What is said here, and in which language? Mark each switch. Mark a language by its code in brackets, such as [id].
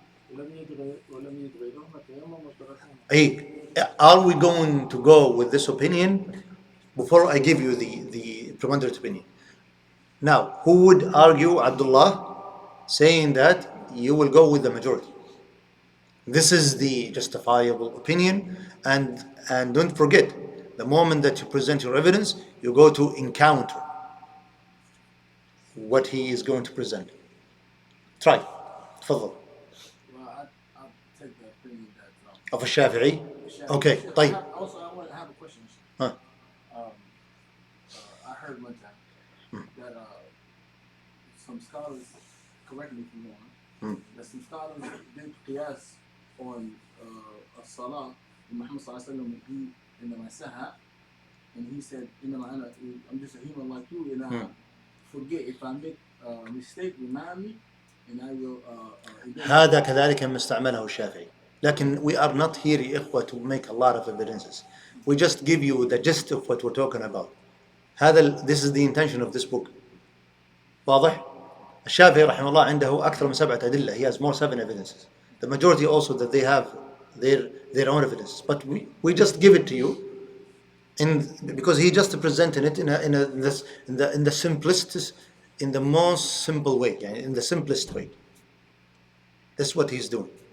[ar] ولم يدغلهما التيمم والتركهما. اي. [en] Are we going to go with this opinion before I give you the preponderant opinion? Now, who would argue, Abdullah, saying that you will go with the majority? This is the justifiable opinion, and don't forget, the moment that you present your evidence, you go to encounter what he is going to present. Try. [ar] تفضل. [en] Well, I take the opinion that of الشافعي. Shafi- Okay, Shafi- [ar] طيب. [en] Also, I want to have a question. Huh. I heard one time that some scholars, correct me if I'm wrong, that some scholars did qiyas on a salah in Muhammad sallallahu alaihi wasallam when he in the Masaha, and he said, I'm just a human like you, and I forget if I make a mistake, remind me, and I will. [ar] هذا كذلك ما استعمله الشافعي. لكن [en] we are not here [ar] يا إخوة [en] to make a lot of evidences. We just give you the gist of what we're talking about. This is the intention of this book. [ar] واضح؟ الشافعي رحمه الله عنده أكثر من 7 أدلة. [en] He has more 7 evidences. The majority also that they have their own evidence. But we just give it to you because he just presented it in the simplest, in the most simple way, in the simplest way. That's what he's doing.